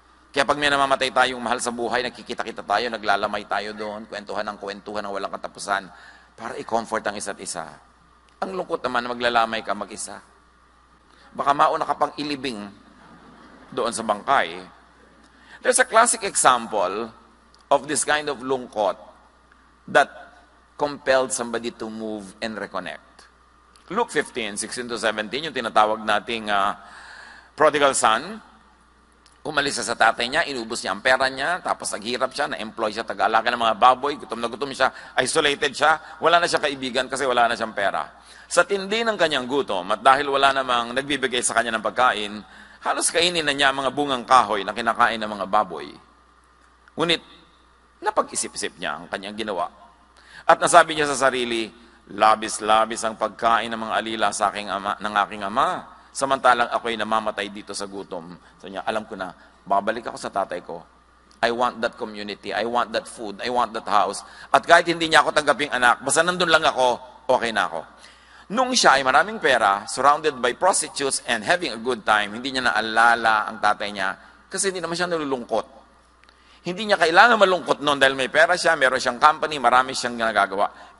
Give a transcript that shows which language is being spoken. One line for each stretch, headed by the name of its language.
Filipino: Kaya pag may namamatay tayong mahal sa buhay, nakikita-kita tayo, naglalamay tayo doon, kwentuhan ng walang katapusan, para i-comfort ang isa't isa. Ang lungkot naman na maglalamay ka mag-isa. Baka mauna ka pang ilibing doon sa bangkay.
English: There's a classic example of this kind of lungkot that compelled somebody to move and reconnect.
Filipino: Luke 15, 16-17, yung tinatawag nating prodigal son, umalis sa tatay niya, inubos niya ang pera niya, tapos naghirap siya, na-employ siya, taga-alaga ng mga baboy, gutom na gutom siya, isolated siya, wala na siya kaibigan kasi wala na siyang pera. Sa tindi ng kanyang gutom, at dahil wala namang nagbibigay sa kanya ng pagkain, halos kainin na niya mga bungang kahoy na kinakain ng mga baboy. Ngunit, napag-isip-isip niya ang kanyang ginawa. At nasabi niya sa sarili, labis-labis ang pagkain ng mga alila sa ng aking ama, samantalang ako'y namamatay dito sa gutom. So niya, alam ko na, babalik ako sa tatay ko.
English: I want that community, I want that food, I want that house.
Filipino: At kahit hindi niya ako tanggaping anak, basta nandun lang ako, okay na ako. Nung siya ay maraming pera,
English: surrounded by prostitutes and having a good time,
Filipino: hindi niya naalala ang tatay niya kasi hindi naman siya nalulungkot. Hindi niya kailangan malungkot noon dahil may pera siya, meron siyang company, marami siyang nagagawa.